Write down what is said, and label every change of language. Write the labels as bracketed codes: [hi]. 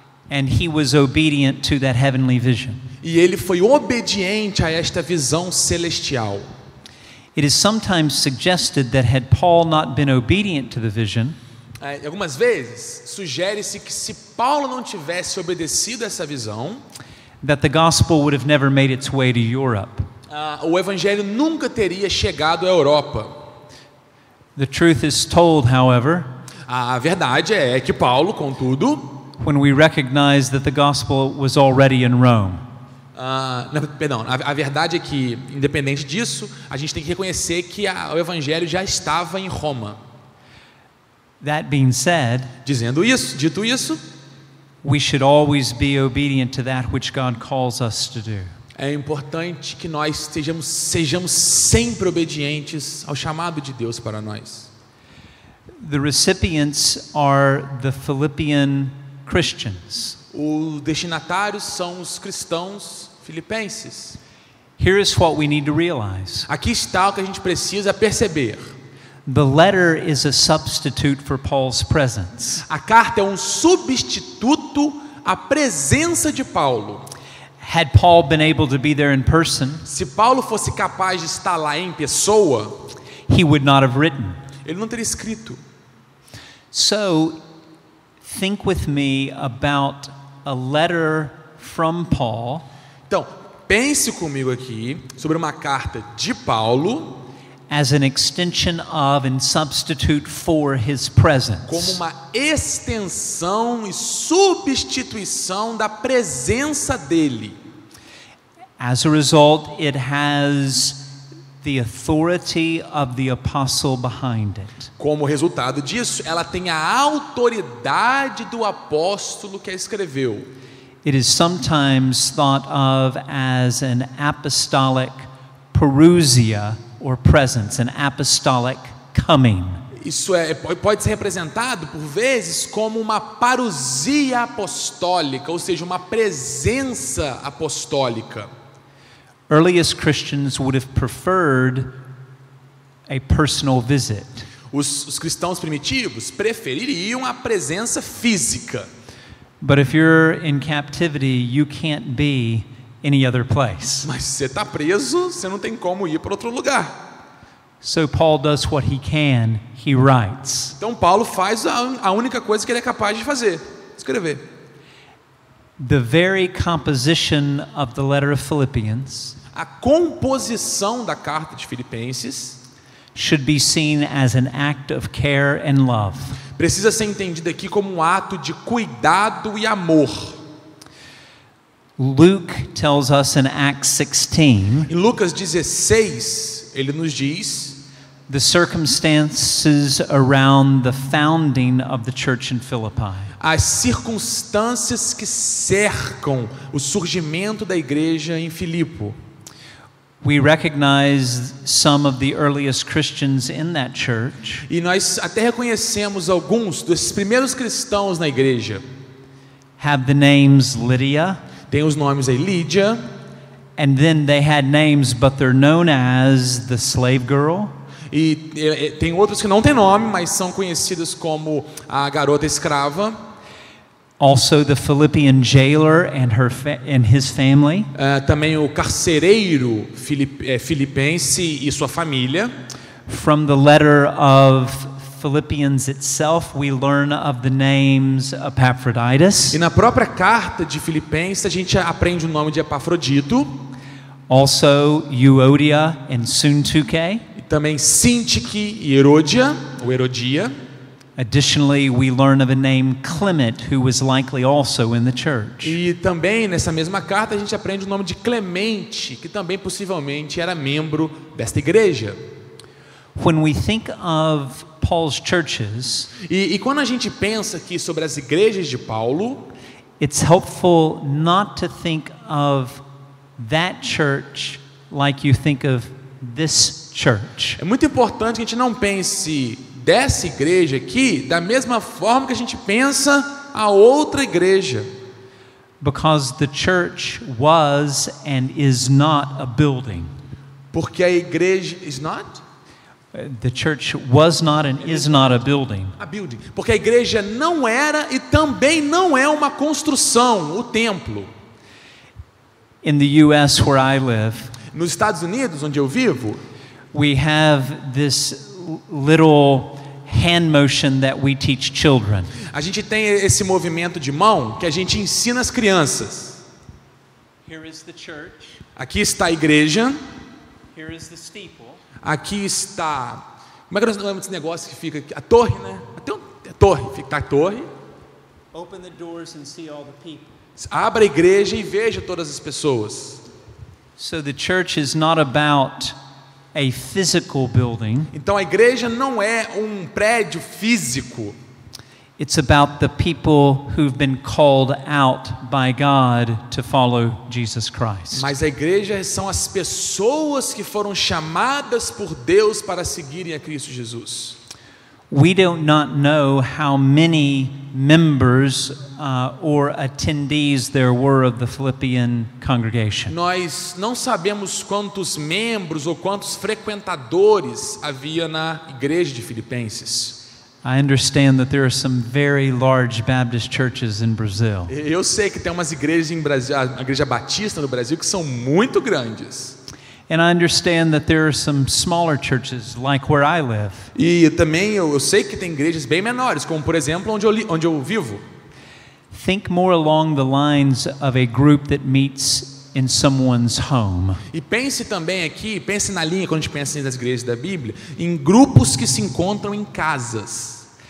[en] And he was obedient to that heavenly vision. [pt] E ele foi obediente a esta visão celestial. [en] It is sometimes suggested that had Paul not been obedient to the vision, [pt] Algumas vezes sugere-se que se Paulo não tivesse obedecido a essa visão, [en] that the gospel would have never made its way to Europe. [pt] O evangelho nunca teria chegado à Europa. [en] The truth is told, however, [pt] A verdade é que Paulo, contudo, [en] when we recognize that the gospel was already in Rome. [pt] A verdade é que, independente disso, a gente tem que reconhecer que o evangelho já estava em Roma. [en] That being said, [pt] Dito isso, [en] we should always be obedient to that which God calls us to do. [pt] é importante que nós sejamos sempre obedientes ao chamado de Deus para nós. [en] The recipients are the Philippian Christians. [pt] Os destinatários são os cristãos filipenses. [en] Here is what we need to realize. [pt] Aqui está o que a gente precisa perceber. [en] The letter is a substitute for Paul's presence. [pt] A carta é um substituto à presença de Paulo. [en] Had Paul been able to be there in person, [pt] Se Paulo fosse capaz de estar lá em pessoa, [en] he would not have written. [pt] ele não teria escrito. [en] So, think with me about a letter from Paul [pt] Então, pense comigo aqui sobre uma carta de Paulo [en] as an extension of and substitute for his presence. [pt] como uma extensão e substituição da presença dele. [en] As a result, it has the authority of the apostle behind it. [pt] Como resultado disso, ela tem a autoridade do apóstolo que a escreveu. [en] It is sometimes thought of as an apostolic parousia or presence, an apostolic coming. [pt] Isso pode ser representado por vezes como uma parousia apostólica, ou seja, uma presença apostólica. [en] Earliest Christians would have preferred a personal visit. [pt] Os cristãos primitivos prefeririam a presença física. [en] But if you're in captivity, you can't be any other place. [pt] Mas se você está preso, você não tem como ir para outro lugar. [en] So Paul does what he can, he writes. [pt] Então Paulo faz a única coisa que ele é capaz de fazer, escrever. [en] The very composition of the letter of Philippians [pt] A composição da carta de Filipenses [en] should be seen as an act of care and love. [pt] precisa ser entendida aqui como um ato de cuidado e amor. [en] Luke tells us in Acts 16 [pt] Em Lucas 16, ele nos diz [en] the circumstances around the founding of the church in Philippi. [pt] as circunstâncias que cercam o surgimento da igreja em Filipo. [en] We recognize some of the earliest Christians in that church. [pt] E nós até reconhecemos alguns desses primeiros cristãos na igreja. [en] Have the names Lydia, [pt] Tem os nomes aí Lídia, [en] and then they had names, but they're known as the slave girl, [pt] e tem outros que não têm nome, mas são conhecidos como a garota escrava. [en] also the Philippian jailer and his family, [pt] Também o carcereiro filipense e sua família. [en] From the letter of Philippians itself, we learn of the names Epaphroditus, [pt] E na própria carta de Filipenses a gente aprende o nome de Epafrodito. [en] also Euodia and Syntyche. [pt] E também Sintique e Herodia, ou Herodia. [en] Additionally, we learn of a name Clement, who was likely also in the church. [pt] E também nessa mesma carta a gente aprende o nome de Clemente, que também possivelmente era membro desta igreja. [en] When we think of Paul's churches, [pt] E quando a gente pensa aqui sobre as igrejas de Paulo, [en] it's helpful not to think of that church like you think of this church. [pt] é muito importante que a gente não pense dessa igreja aqui da mesma forma que a gente pensa a outra igreja. [en] Because the church was and is not a building. [pt] Porque a igreja [en] is not The church was not and is not a building. a building. [pt] Porque a igreja não era e também não é uma construção, o templo. [en] In the US where I live, [pt] Nos Estados Unidos, onde eu vivo, [en] we have this little hand motion that we teach children. [pt] a gente tem esse movimento de mão que a gente ensina as crianças. [en] Here is the church. [pt] Aqui está a igreja, Here is the steeple. aqui está... Como é que nós chamamos desse negócio que fica aqui? A torre, né? A torre, fica a torre. [en] Open the doors and see all the people. [pt] Abra a igreja e veja todas as pessoas. [en] So the church is not about a physical building. [pt] Então a igreja não é um prédio físico. [en] It's about the people who've been called out by God to follow Jesus Christ. [pt] Mas a igreja são as pessoas que foram chamadas por Deus para seguirem a Cristo Jesus. [en] We do not know how many members or attendees there were of the Philippian congregation. [pt] Nós não sabemos quantos membros ou quantos frequentadores havia na igreja de Filipenses. [en] I understand that there are some very large Baptist churches in Brazil. [pt] Eu sei que tem umas igrejas em Brasil, a igreja batista no Brasil, que são muito grandes. [en] And I understand that there are some smaller churches like where I live. [pt] E também eu sei que tem igrejas bem menores, como por exemplo onde eu vivo. [en] Think more along the lines of a group that meets in someone's home. [pt] E pense também aqui, pense na linha, quando a gente pensa nas igrejas da Bíblia, em grupos que se encontram em casas.